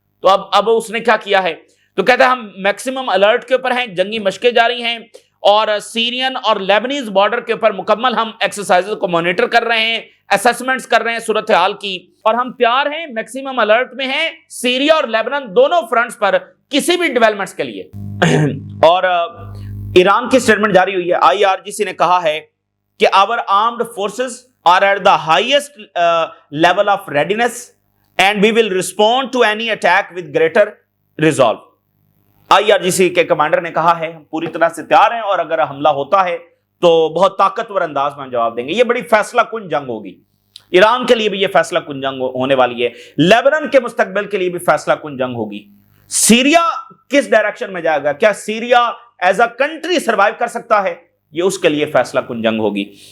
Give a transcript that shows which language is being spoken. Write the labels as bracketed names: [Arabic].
[Urdu] تو اب اس نے کیا کیا ہے, تو کہتا ہے ہم میکسیمم الرٹ کے اوپر ہیں, جنگی مشقیں جاری ہیں, اور سیرین اور لیبنیز بارڈر کے اوپر مکمل ہم ایکسرسائزز کو مانیٹر کر رہے ہیں, اسسمنٹس کر رہے ہیں صورتحال کی, اور ہم تیار ہیں, میکسیمم الرٹ میں ہیں سیریا اور لیبنان دونوں فرنٹس پر کسی بھی ڈیولپمنٹس کے لیے. اور ایران کی سٹیٹمنٹ جاری ہوئی ہے. [English] IRGC [Urdu] نے کہا ہے کہ [English] our armed forces are at the highest level of readiness and we will respond to any attack with greater resolve. [Urdu] IRGC کے کمانڈر نے کہا ہے ہم پوری طرح سے تیار ہیں, اور اگر حملہ ہوتا ہے تو بہت طاقتور انداز میں ہم جواب دیں گے. یہ بڑی فیصلہ کن جنگ ہوگی. ایران کے لیے بھی یہ فیصلہ کن جنگ ہونے والی ہے, لیبنان کے مستقبل کے لیے بھی فیصلہ کن جنگ ہوگی. سیریا کس ڈائریکشن میں جائے گا, کیا Syria [English] as a country survive [Urdu] کر سکتا ہے, یہ اس کے لیے فیصلہ کن جنگ ہوگی.